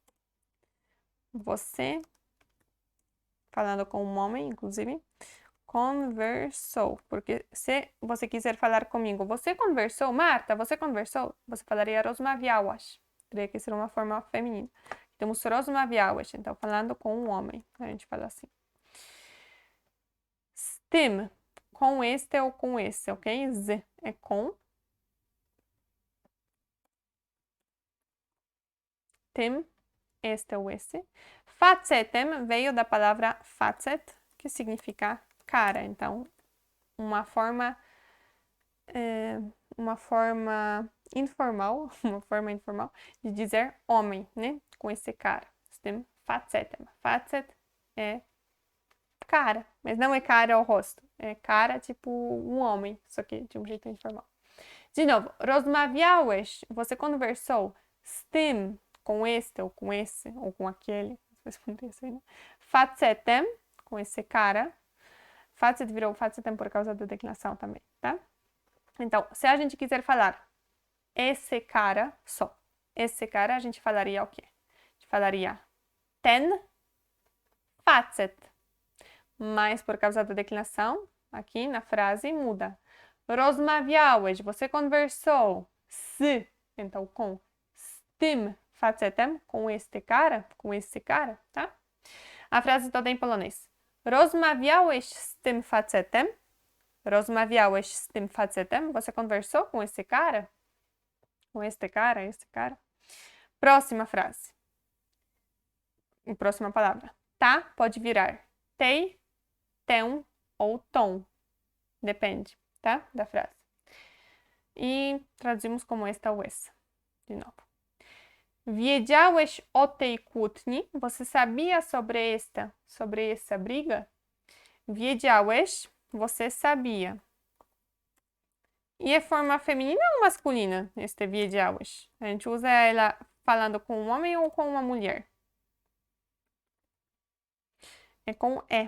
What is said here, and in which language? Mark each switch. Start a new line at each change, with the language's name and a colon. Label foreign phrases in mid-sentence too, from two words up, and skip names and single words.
Portuguese: Você, falando com um homem, inclusive, conversou. Porque se você quiser falar comigo, você conversou, Marta, você conversou? Você falaria rozmawiałaś. Teria que ser uma forma feminina. Temos rozmawiałeś, então falando com um homem. A gente fala assim.
Polish: Z tym,
Portuguese: com este ou com esse, ok? Z é com. Tym, este ou esse. Facetem veio da palavra facet, que significa cara. Então, uma forma informal, de dizer homem, né? Com esse cara.
Polish: Z tym facetem.
Portuguese: Facet é cara, mas não é cara ao rosto. É cara tipo um homem, só que de um jeito informal. De novo, rozmawiałeś, você conversou
Polish: z tym,
Portuguese: com este ou com esse ou com aquele, né? Facetem, com esse cara. Facet virou facetem por causa da declinação também, tá? Então, se a gente quiser falar esse cara só, esse cara, a gente falaria o quê? A gente falaria
Polish: ten facet.
Portuguese: Mas por causa da declinação, aqui na frase muda. Rozmawiałeś, você conversou. Z, então com.
Polish: Z tym facetem,
Portuguese: com este cara, com esse cara, tá? A frase toda em polonês.
Polish: Rozmawiałeś z tym facetem? Rozmawiałeś z tym facetem?
Portuguese: Você conversou com esse cara? Com este cara, esse cara? Próxima frase. Próxima palavra. Tá pode virar tei, tę ou tom. Depende, tá? Da frase. E traduzimos como esta ou essa. De novo.
Polish: Wiedziałeś o tej kłótni?
Portuguese: Você sabia sobre essa briga? Wiedziałeś, você sabia. E é forma feminina ou masculina, este wiedziałeś? A gente usa ela falando com um homem ou com uma mulher? É com é.